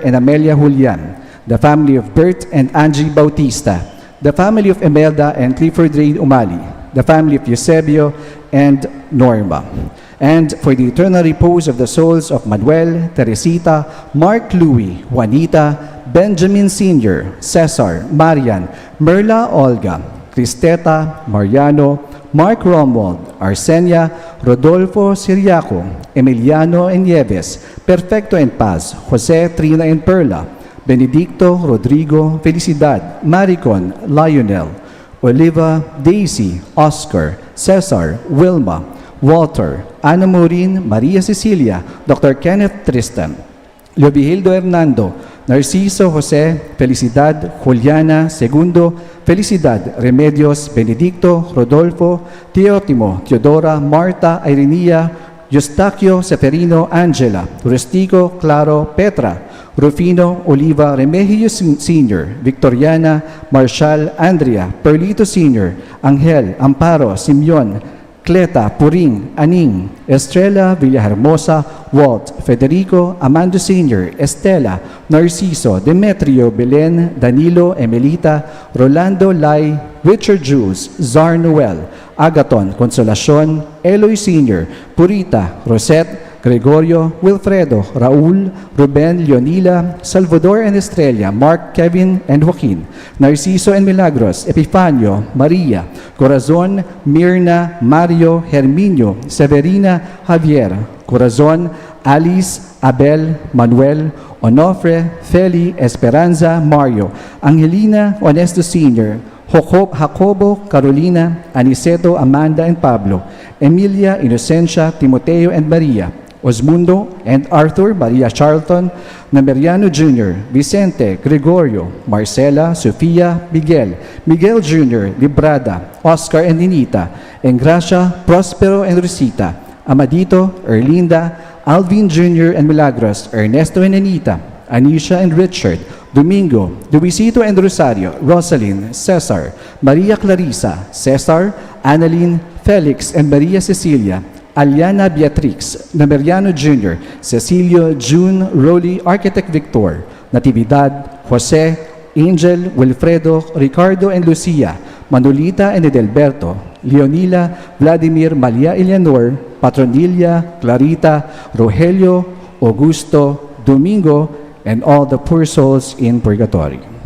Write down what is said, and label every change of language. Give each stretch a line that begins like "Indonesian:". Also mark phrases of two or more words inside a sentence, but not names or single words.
English: and Amelia Julian, the family of Bert and Angie Bautista, the family of Emelda and Clifford Ray Umali, the family of Eusebio and Norma, and for the eternal repose of the souls of Manuel, Teresita, Mark Louis, Juanita, Benjamin Sr., Cesar, Marian, Merla Olga, Cristeta, Mariano, Mark Romuald, Arsenia, Rodolfo Siriaco, Emiliano and Nieves, Perfecto and Paz, Jose, Trina and Perla, Benedicto, Rodrigo, Felicidad, Maricon, Lionel, Oliva, Daisy, Oscar, Cesar, Wilma, Walter, Ana Maureen, Maria Cecilia, Dr. Kenneth Tristan, Leovigildo Hernando, Narciso Jose, Felicidad, Juliana, Segundo, Felicidad, Remedios, Benedicto, Rodolfo, Teotimo, Teodora, Marta, Irenia, Eustaquio, Seferino, Angela, Turistico, Claro, Petra, Rufino Oliva Remigio Sr., Victoriana Marshall Andrea Perlito Sr., Angel Amparo Simeon Cleta Puring Aning, Estrella Villahermosa Walt, Federico Amando Sr., Estela Narciso, Demetrio Belen, Danilo Emelita, Rolando Lai, Richard Jules, Zar Noel, Agaton Consolacion, Eloy Sr., Purita Rosette, Gregorio, Wilfredo, Raul, Ruben, Leonila, Salvador and Estrella, Mark, Kevin, and Joaquin, Narciso and Milagros, Epifanio, Maria, Corazon, Mirna, Mario, Herminio, Severina, Javier, Corazon, Alice, Abel, Manuel, Onofre, Feli, Esperanza, Mario, Angelina, Honesto Sr., Jacobo, Carolina, Aniceto, Amanda, and Pablo, Emilia, Inocencia, Timoteo, and Maria, Osmundo and Arthur, Maria Charlton, Nameriano Jr., Vicente, Gregorio, Marcela, Sofia, Miguel, Miguel Jr., Librada, Oscar and Ninita, Engracia, Prospero and Rosita, Amadito, Erlinda, Alvin Jr. and Milagros, Ernesto and Anita, Anisha and Richard, Domingo, Luisito and Rosario, Rosalyn, Cesar, Maria Clarissa, Cesar, Annalyn, Felix and Maria Cecilia, Aliana Beatrix, Nameriano Jr., Cecilio, June, Rolly, Architect Victor, Natividad, Jose, Angel, Wilfredo, Ricardo and Lucia, Manolita and Edelberto, Leonila, Vladimir, Malia Eleanor, Patronilla, Clarita, Rogelio, Augusto, Domingo, and all the poor souls in purgatory.